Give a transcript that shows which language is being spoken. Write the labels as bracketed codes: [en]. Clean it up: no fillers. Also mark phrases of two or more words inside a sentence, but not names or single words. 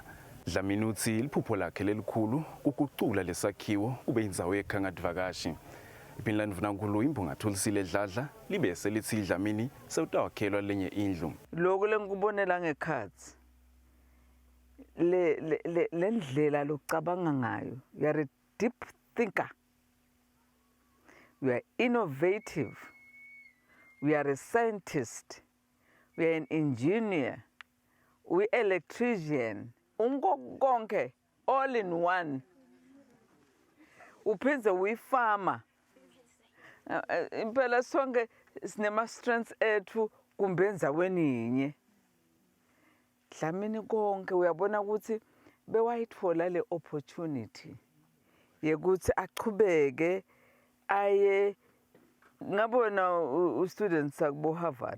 [ss] Dlamini uthi liphupho lakhe lelikhulu kugucula lesakhiwo kube indzawo yekhanga-vakashi. Iphini landvunankulu imphunga Thulisile Dladla libese lithi Dlamini sewutawakhelwa lenye indlu. Lokho lengikubonela ngekhatsi le ndlela lokucabanga ngayo, [en] you are a deep thinker. We are innovative, we are a scientist, we are an engineer, we are electrician, konke, all in one. [ss] Uphindze uyi-farmer. Impela sonke sinema-strengths ethu kumbe endzaweni yinye. Dlamini konke uyabona ukuthi bewayitfola le opportunity yekuthi achubeke aye ngabona u-students sakubo Harvard.